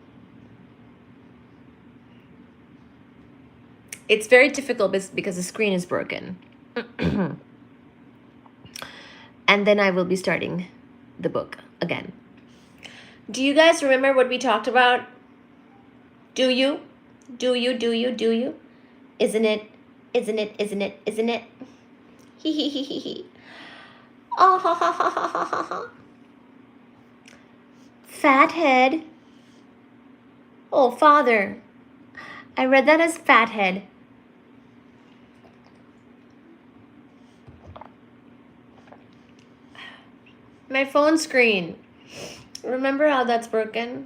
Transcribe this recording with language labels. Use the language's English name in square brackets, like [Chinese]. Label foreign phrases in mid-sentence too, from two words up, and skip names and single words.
[English] It's very difficult because the screen is broken. And then I will be starting the book again. Do you guys remember what we talked about? Do you? Do you? Do you? Do you? Isn't it? Isn't it? Isn't it? Isn't it? Hee hee hee hee hee. Oh, ha, ha, ha, ha, ha, ha, ha. Fathead. Oh, father. I read that as fathead. My phone screen. Remember how that's broken?